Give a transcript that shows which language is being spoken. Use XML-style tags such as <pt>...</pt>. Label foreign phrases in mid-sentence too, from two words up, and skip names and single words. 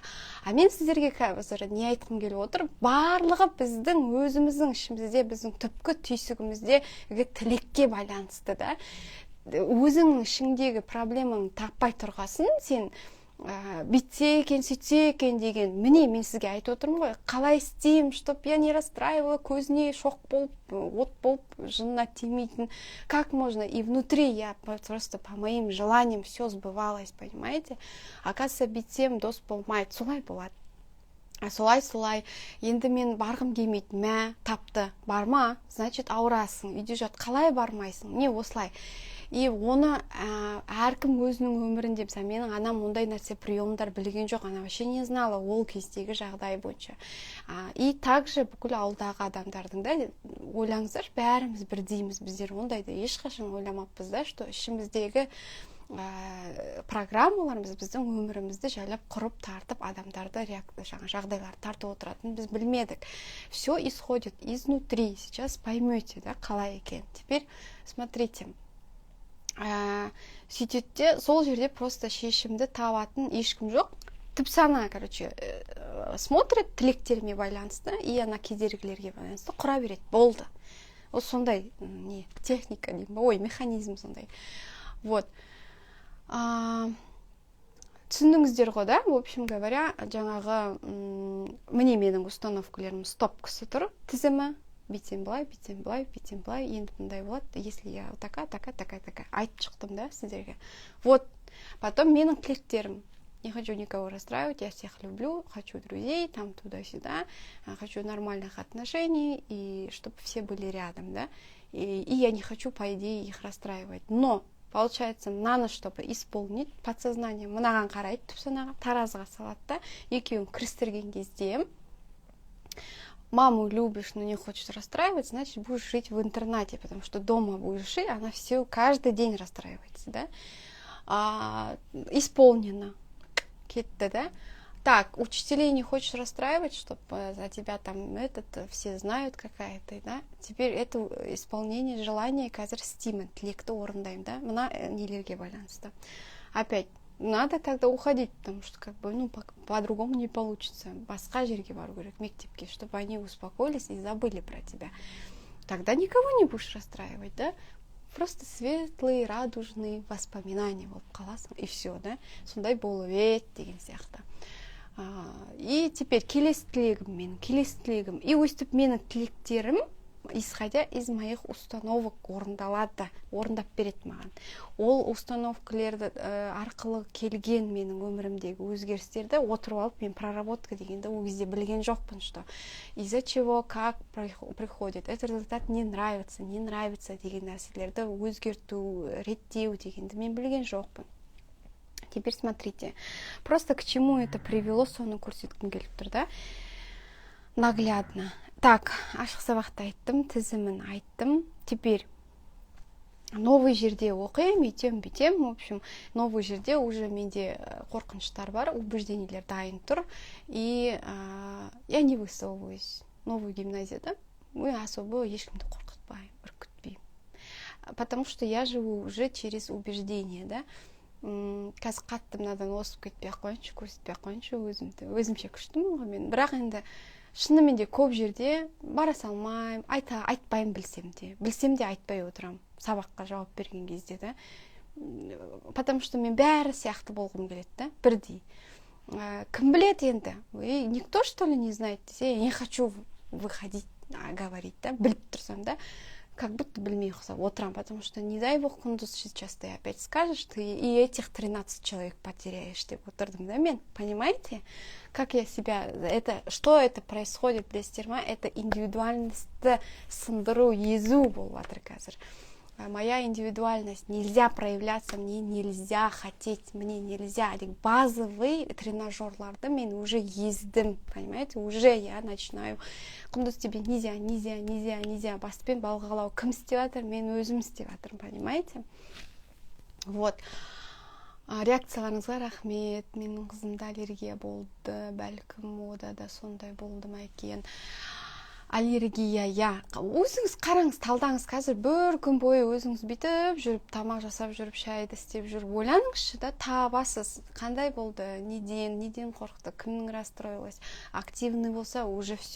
<kk>А мен сіздерге қазір не айтқым келіп отыр, барлығы біздің өзіміздің ішімізде, біздің түпкі түйсігіміздегі тілекке байланысты да. Өзіңнің ішіңдегі проблемаң таппай тұрғасын, сен бүйтсе екен, сөйтсе екен деген, міне мен сізге айтып отырмын ғой, қалай істеймін,</kk> <ru>чтоб я не расстраивала,</ru> <kk>көзіне шоқ болып, от болып, жынына тимейтін,</kk> <ru>как можно, и внутри я просто по моим желаниям все сбывалось, понимаете? Оказывается,</ru> <kk>бүйтсем дос болмайды, солай болады. Солай, енді мен барғым келмейді, тапты, барма, значит ауырасың, үйде жат, қалай бармайсың, не осылай. И оны әркім өзінің өмірінде, менің анам ондай нәрсе приемдар білген жоқ,</kk> <ru>она вообще не знала</ru> <kk>ол кездегі жағдай бойынша. И также бүкіл ауылдағы адамдардың да, ойлаңыздар, бәріміз бірдейміз, біздер ондайды ешқашан ойламаппыз да, что ішіміздегі программаларымыз біздің өмірімізді жайлап құрып тартып, адамдарды жағдайлар тартып отыратын біз білмедік.</kk> <ru>Все исходит изнутри. Сейчас поймете,</ru> <kk>да, қалай екен.</kk> <ru>Теперь смотрите.</ru> <kk>Сөйтетте сол жерде просто шешімді табатын ешкім жоқ. Түпсана, смотрит тілектеріме байланысты, и ана кедергілерге байланысты құра береді. Болды. Ол сондай техника, механизм сондай. Вот. Түсіндіңіздер ғой, да?</kk> <ru>В общем говоря,</ru> <kk>жаңағы міне менің установкалерім стопкасы тұр, тізімі. Бүйтсем былай, енді мындай болады,</kk> <ru>если я такая.</ru> <kk>Айтып шықтым, да, сіздерге. Вот, потом менің тілектерім.</kk> <ru>Не хочу никого расстраивать, я всех люблю, хочу друзей, там туда-сюда, хочу нормальных отношений, и чтобы все были рядом, да. И я не хочу, по идее, их расстраивать. Но, получается, надо, чтобы исполнить подсознание.</ru> <kk>Мынаған қарайды, түпсанаға, таразыға салады да, екеуін кірістірген кезде,</kk> <ru>маму любишь, но не хочешь расстраивать, значит, будешь жить в интернате, потому что дома будешь жить, она все каждый день расстраивается, да?</ru> <kk>Исполнено. Кетті, да?</kk> <ru>Так, учителей не хочешь расстраивать, чтобы за тебя там все знают какая-то, да? Теперь это исполнение желания,</ru> <kk>қазір істеймін, тілекті орындаймын, да? Мына нелерге байланысты.</kk> <ru>Опять, надо тогда уходить, потому что по-другому не получится.</ru> <kk>Басқа жерге бару керек, мектепке,</kk> <ru>чтобы они успокоились и забыли про тебя. Тогда никого не будешь расстраивать, да? Просто светлые, радужные воспоминания</ru> <kk>болып қаласың,</kk> <ru>и все, да?</ru> <kk>Сондай болып ет деген сияқты. И теперь келесі тілегім. И өстіп менің тілектерім,</kk> <ru>исходя из моих установок,</ru> <kk>орындап береді маған. Ол установкалерді арқылы келген менің өмірімдегі өзгерістерді отырып алып, мен проработка дегенді ол кезде білген жоқпын,</kk> <ru>что из-за чего, как приходит. Этот результат не нравится</ru> <kk>деген нәрселерді өзгерту, реттеу дегенді мен білген жоқпын.</kk> <ru>Теперь смотрите, просто к чему это привело,</ru> <kk>соны көрсеткім келіп тұр, да?</kk> <ru>Наглядно.</ru> <kk>Так, ашық сабақты айттым, тізімін айттым.</kk> <ru>Теперь новый</ru> <kk>жерде оқиым, бүйтем.</kk> <ru>В общем, новый</ru> <kk>жерде уже менде қорқыныштар бар, убеждениелер дайын тұр.</kk> <ru>И я не высовываюсь.</ru> <kk>Новую гимназияда особо ешкімді қорқытпаймын, үркітпеймін.</kk> <ru>Потому что я живу уже через убеждение, да?</ru> <kk>Қазір қатты мынадан осып кетпей қойыншы, көрсетпей қойыншы өзімше күштімін ғой мен. Бірақ енді шынымен де көп жерде бара салмаймын, айтпаймын білсем де айтпай отырам сабаққа жауап берген кезде, да.</kk> <ru>Потому что</ru> <kk>мен бәрі сияқты болғым келеді, да, бірдей. кім біледі енді,</kk> <ru>никто что ли не знает десе, я не хочу выходить, говорить,</ru> <kk>да, біліп тұрсам да,</kk> <ru>как будто</ru> <kk>білмей отырам,</kk> <ru>потому что не дай бог Кундуз сейчас ты опять скажешь, ты и этих 13 человек потеряешь,</ru> <kk>деп отырдым да мен,</kk> <ru>понимаете, как я себя, что это происходит, білесіздер, это</ru> <kk>индивидуальностьті сындыру, езу болып жатыр қазір.</kk> <ru>Моя индивидуальность, нельзя проявляться, мне нельзя хотеть, мне нельзя. Базовые</ru> <kk>тренажерларды мен</kk> <ru>уже ездім, понимаете, уже я начинаю. Құндыз тебе нельзя,</ru> <kk>баспен балғалау. Кім істеп жатыр, мен өзім істеп жатырмын, понимаете?</kk> <ru>Вот.</ru> <kk>Реакцияларыңызға рахмет. Менің қызымда аллергия болды, бәлкім ода да сондай болды ма екен. Аллергия, өзіңіз қараңыз, талдаңыз, қазір бір күн бойы өзіңіз бүйтіп жүріп, тамақ жасап жүріп, шайды істеп жүріп, ойланыңызшы да, табасыз, қандай болды, неден қорықты, кімнің расстроилась, активный болса,</kk> <ru>уже все.</ru>